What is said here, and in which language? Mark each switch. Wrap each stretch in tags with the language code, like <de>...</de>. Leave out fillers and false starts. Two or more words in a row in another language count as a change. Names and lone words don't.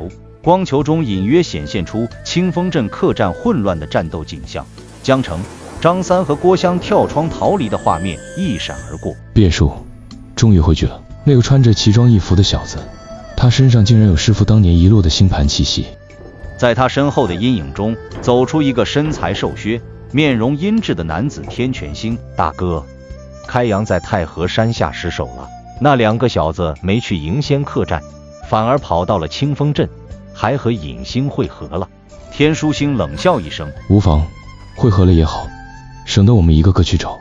<zh>光球中隱約顯現出清風鎮客棧混亂的戰鬥景象，江城、張三和郭襄跳窗逃離的畫面一閃而過。別墅，終於回去了。那個穿着奇裝異服的小子，他身上竟然有師父當年遺落的星盤氣息。在他身後的陰影中，走出一個身材瘦削、面容陰鸷的男子天全星。大哥，開陽在太和山下失守了，那2個小子沒去迎仙客棧，反而跑到了清風鎮。還和尹星會合了。天書星冷笑一声，无妨，会合了也好，省得我們一個個去找。</zh>